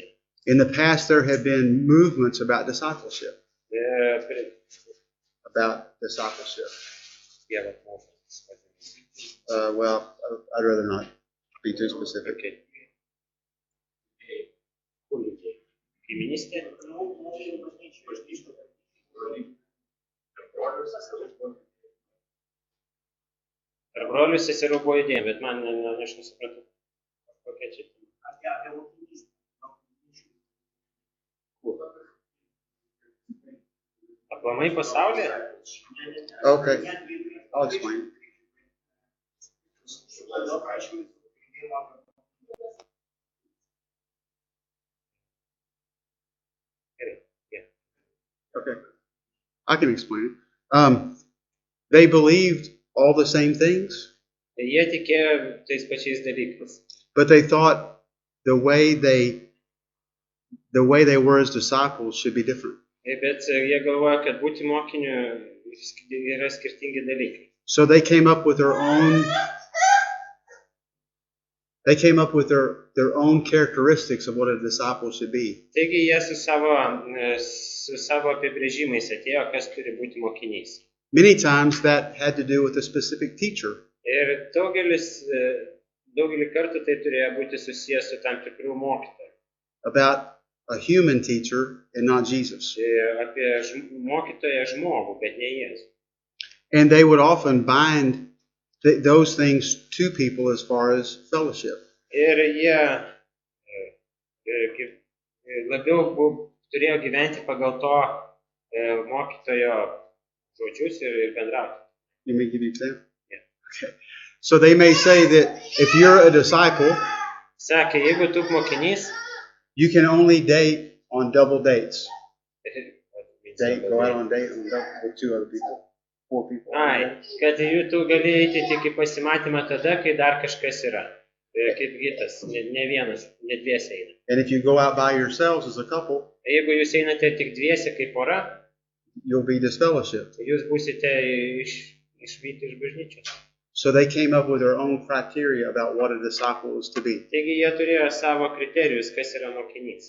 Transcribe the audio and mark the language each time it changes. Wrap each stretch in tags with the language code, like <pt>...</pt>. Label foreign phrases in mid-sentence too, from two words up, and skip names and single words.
<en>In the past, there have been movements about discipleship. Yeah, well, I'd rather not be too specific.</en> <lt>Okay. Kaiminystė. Tarp brolių seserų buvo idėja, bet man aš nesupratau, kokia čia. Aplamai pasaulyje?</lt> <en>Okay, I'll explain. Okay, I can explain it. They believed all the same things.</en> <lt>Jie tikėjo tais pačiais dalykais.</lt> <en>But they thought the way they were as disciples should be different.</en> <lt>Bet jie galvoja, kad būti mokiniu yra skirtingi dalykai.</lt> <en>So they came up with their own. They came up with their own characteristics of what a disciple should be.</en> <lt>Taigi jie su savo apibrėžimais atėjo, kas turi būti mokinys.</lt> <en>Many times that had to do with a specific teacher.</en> <lt>Ir daugelį kartų tai turėjo būti susijęs su tam tikrų mokytojų.</lt> <en>About a human teacher and not Jesus.</en> <lt>Apie mokytoją žmogų, bet ne Jėzų.</lt> <en>And they would often bind those things to people as far as fellowship.</en> <lt>Ir jie labiau turėjo gyventi pagal to mokytojo žodžius ir bendrauti.</lt> <en>You may give me an example? Yeah. Okay. So they may say that if you're a disciple,</en> <lt>Sakė, jeigu tu mokinys,</lt> <en>you can only date on double dates. Go out on a date with 2 other people, 4 people.</en> <lt>kad tu gali eiti tik į pasimatymą tada, kai dar kažkas yra. Kaip gitas, ne vienas, ne dviese eina.</lt> <en>And if you go out by yourselves as a couple,</en> <lt>Jeigu jūs einate tik dviese kaip pora,</lt> <en>you'll be disfellowshipped.</en> <lt>jūs būsite išvyti iš bažnyčios.</lt> <en>So they came up with their own criteria about what a disciple is to be.</en> <lt>Taigi jie turėjo savo kriterijus, kas yra mokinys.</lt>